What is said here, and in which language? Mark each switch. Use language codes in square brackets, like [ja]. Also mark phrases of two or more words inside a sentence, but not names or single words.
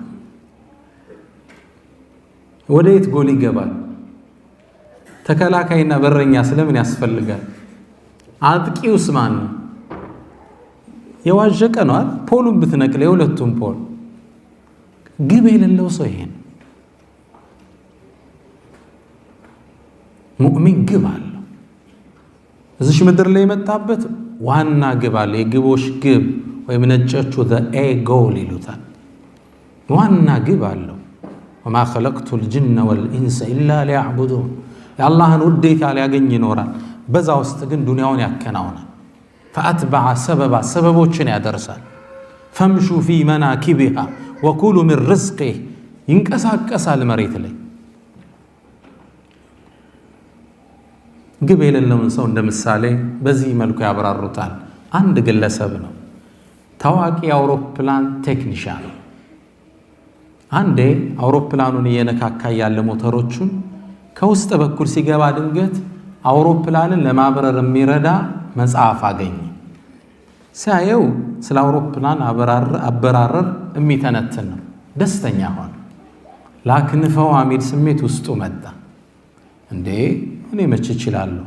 [am] ወዴት ጎል ይገባል ተከላካይና በረኛ ስለምን ያስፈልጋል አጥቂውስ ማን ነው የዋጀቀ ነው አይደል ፖሉን ብትነቅለው የሁለቱም ፖል ግብ የሌለው ሰው ይሄን ሙእሚን ግብ አለው እዚህ ምድር ላይ የመጣበት ዋና ግብ አለ የግቦች ግብ ወይም ነጮቹ [en] the a goal [am] ይሉታል ዋና ግብ አለው [ar] وما خلقت الجن والانس الا ليعبدون [am] የአላህን ውዴታ ሊያገኝ ይኖራል በዛ ውስጥ ግን ዱንያውን ያከናውናል [ar] فاتبع سببا [am] ሰበቦችን ያደርሳል [ar] فامشوا في مناكبها وكلوا من رزقه [am] ይንቀሳቀሳል መሬት ላይ። ግብ የሌለውን ሰው እንደ ምሳሌ በዚህ መልኩ ያብራሩታል። አንድ ግለሰብ ነው፣ ታዋቂ የአውሮፕላን ቴክኒሻን። አንዴ አውሮፕላኑን እየነካካ ያለ ሞተሮቹን ከውስጥ በኩል ሲገባ ድንገት አውሮፕላንን ለማብረር የሚረዳ መጽሐፍ አገኘ። ሲያየው ስለ አውሮፕላን አበራረር የሚተነትን ነው። ደስተኛ ሆነ። ላክንፈው የሚል ስሜት ውስጡ መጣ። እንዴ እኔ መች እችላለሁ?